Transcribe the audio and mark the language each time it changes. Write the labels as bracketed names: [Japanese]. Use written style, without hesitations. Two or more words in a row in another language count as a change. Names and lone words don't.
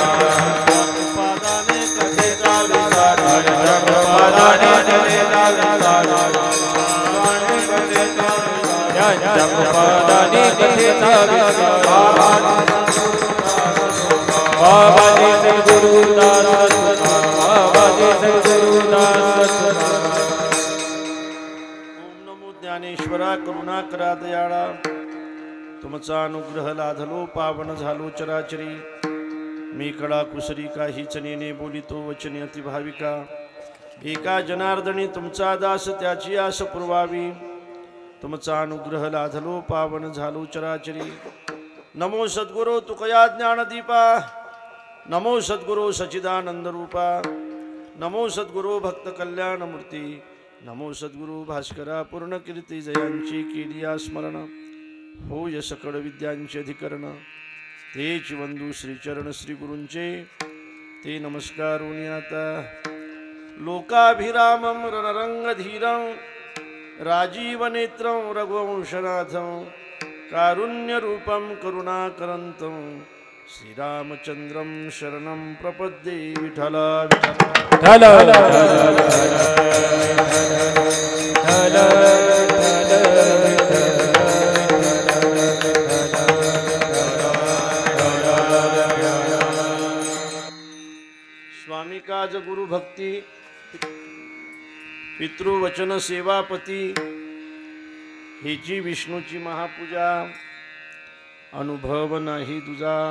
[Marathi] पादाने कथेचा विचार जगपादाने कथेचा विचार, जगपादाने कथेचा विचार। बाबाजी सद्गुरुदास, बाबाजी सद्गुरुदास। ओम नमो ज्ञानेश्वरा करुणाकरा दयाळा, तुमचा अनुग्रह लाधलो पावन झालो चराचरी। मी कडा कुसरी काहीच नेने बोलितो वचने अति भाविका। एका जनार्दनी तुमचा दास त्याची आस पुरवावी। तुमचा अनुग्रह लाधलो पावन झालो चराचरी। नमो सद्गुरो तुकया ज्ञानदीपा, नमो सद्गुरो सच्चिदानंद रूपा, नमो सद्गुरो भक्त कल्याण मूर्ती, नमो सद्गुरु भास्करा पूर्ण कीर्ती जयांची केली स्मरण। होय सकळ विद्यांचे अधिकरण, तेच वंदू श्रीचरण श्री गुरूंचे ते नमस्कारुनी आता। [Sanskrit] लोकाभिरामं रणरंगधीरं राजीवनेत्रं रघुवंशनाथं कारुण्यरूपं करुणाकरन्तं श्रीरामचन्द्रं शरणं प्रपद्ये। [Marathi] विठ्ठल स्वामी काज गुरु भक्ती पितृवचन सेवापती हेची विष्णूची महापूजा अनुभव नाही तुझा।